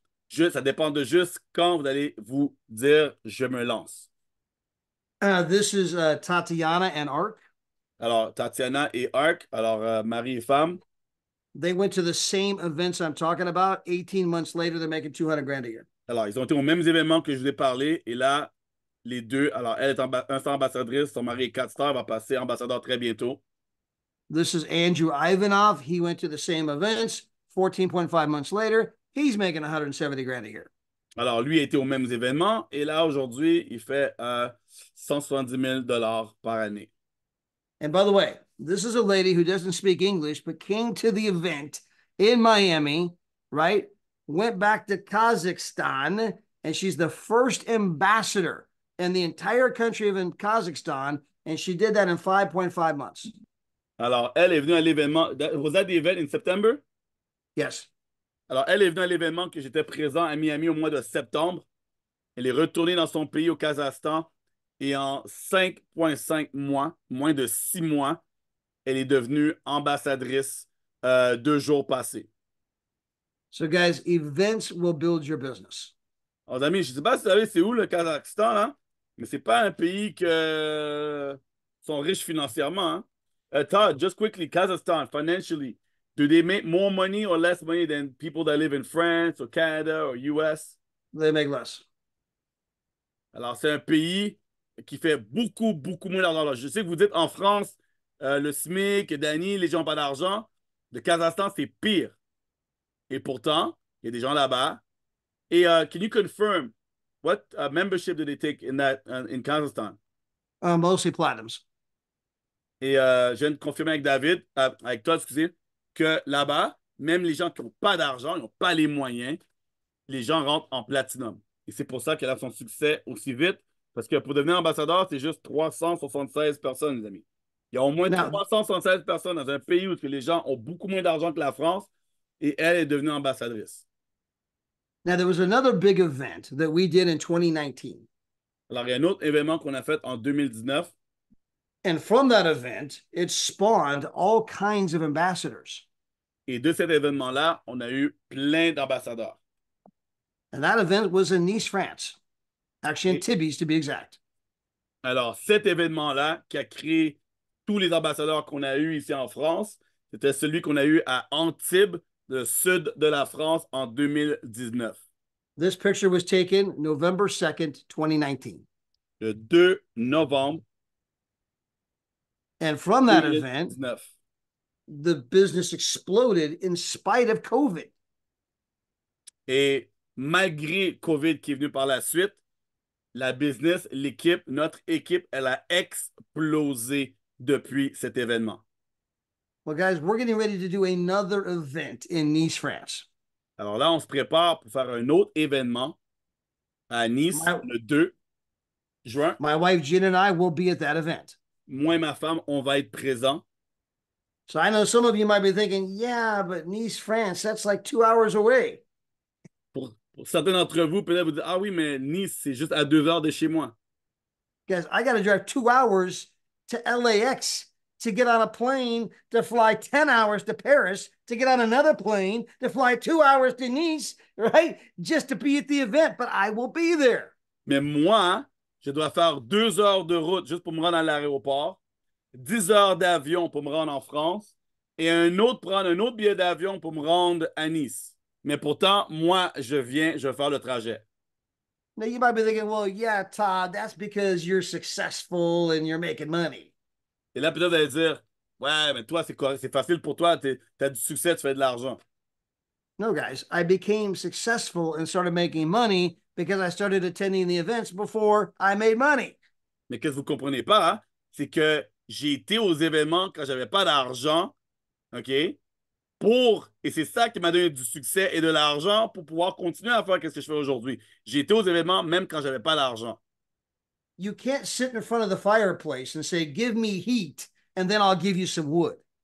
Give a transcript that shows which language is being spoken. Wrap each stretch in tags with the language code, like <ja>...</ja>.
<fr>Ça dépend de juste quand vous allez vous dire « je me lance ».</fr> <en>This is Tatiana and Ark.</en> <fr>Alors, Tatiana et Ark, alors mari et femme.</fr> <en>They went to the same events I'm talking about. 18 months later, they're making 200 grand a year.</en> <fr>Alors, ils ont été aux mêmes événements que je vous ai parlé. Et là, les deux, alors elle est 1-star ambassadrice, son mari est 4-star, va passer ambassadeur très bientôt.</fr> <en>This is Andrew Ivanov. He went to the same events. 14.5 months later, he's making 170 grand a year.</en> <fr>Alors, lui a été aux mêmes événements. Et là, aujourd'hui, il fait 170 000 dollars par année.</fr> <en>And by the way, this is a lady who doesn't speak English, but came to the event in Miami, right? Went back to Kazakhstan, and she's the first ambassador in the entire country of Kazakhstan, and she did that in 5.5 months.</en> <fr>Alors, elle est venue à l'événement.</fr> <en>Was that the event in September? Yes.</en> <fr>Alors, elle est venue à l'événement que j'étais présent à Miami au mois de septembre. Elle est retournée dans son pays, au Kazakhstan, et en 5,5 mois, moins de 6 mois, elle est devenue ambassadrice 2 jours passés.</fr> <en>So, guys, events will build your business.</en> <fr>Alors, amis, je ne sais pas si vous savez c'est où le Kazakhstan, là, mais c'est pas un pays que sont riches financièrement. Hein?</fr> <en>Todd, just quickly, Kazakhstan, financially, do they make more money or less money than people that live in France or Canada or US? They make less.</en> <fr>Alors, c'est un pays qui fait beaucoup, beaucoup moins d'argent. Je sais que vous dites en France, le SMIC, Dani, les gens n'ont pas d'argent. Le Kazakhstan, c'est pire. Et pourtant, il y a des gens là-bas. Et</fr> <en>can you confirm what membership do they take in Kazakhstan? Mostly platinums.</en> <fr>Et je viens de confirmer avec David, avec toi, excusez, que là-bas, même les gens qui n'ont pas d'argent, ils n'ont pas les moyens, les gens rentrent en platinum. Et c'est pour ça qu'elle a son succès aussi vite, parce que pour devenir ambassadeur, c'est juste 376 personnes, les amis. Il y a au moins</fr> <en>Now,</en> <fr>376 personnes dans un pays où les gens ont beaucoup moins d'argent que la France, et elle est devenue ambassadrice.</fr> <en>now, there was another big event that we did in 2019.</en> <fr>Alors, il y a un autre événement qu'on a fait en 2019.</fr> <en>And from that event, it spawned all kinds of ambassadors.</en> <fr>Et de cet événement-là, on a eu plein d'ambassadeurs.</fr> <en>And that event was in Nice, France. Actually, in Tibes, to be exact.</en> <fr>Alors, cet événement-là qui a créé tous les ambassadeurs qu'on a eus ici en France, c'était celui qu'on a eu à Antibes, le sud de la France, en 2019.</fr> <en>This picture was taken November 2nd, 2019.</en> <fr>Le 2 novembre</fr> <en>And from that</en> <fr>2019.</fr> <en>event, the business exploded in spite of COVID.</en> <fr>Et malgré COVID qui est venu par la suite, la business, l'équipe, notre équipe, elle a explosé depuis cet événement.</fr> <en>Well, guys, we're getting ready to do another event in Nice, France.</en> <fr>Alors là, on se prépare pour faire un autre événement à Nice le 2 juin.</fr> <en>My wife, Jen, and I will be at that event.</en> <fr>Moi et ma femme, on va être présents.</fr> <en>So I know some of you might be thinking, yeah, but Nice, France, that's like 2 hours away.</en> <fr>Pour certains d'entre vous, peut-être vous dire, ah oui, mais Nice, c'est juste à 2 heures de chez moi.</fr> <en>Guys, I got to drive 2 hours to LAX to get on a plane to fly 10 hours to Paris, to get on another plane to fly 2 hours to Nice, right? Just to be at the event, but I will be there.</en> <fr>Mais moi, je dois faire 2 heures de route juste pour me rendre à l'aéroport, 10 heures d'avion pour me rendre en France, et prendre un autre billet d'avion pour me rendre à Nice. Mais pourtant, moi, je vais faire le trajet. Now, you might be thinking, well, yeah, Todd, that's because you're successful and you're making money. Et là, peut-être, vous allez dire, ouais, mais toi, c'est facile pour toi, tu as du succès, tu fais de l'argent. No, guys, I became successful and started making money because I started attending the events before I made money. Mais qu'est-ce que vous ne comprenez pas, hein? C'est que j'ai été aux événements quand j'avais pas d'argent, OK? Et c'est ça qui m'a donné du succès et de l'argent pour pouvoir continuer à faire ce que je fais aujourd'hui. J'ai été aux événements même quand j'avais pas d'argent.</fr> <en>You can't sit in front of the fireplace and say, give me heat, and then I'll give you some wood.</en>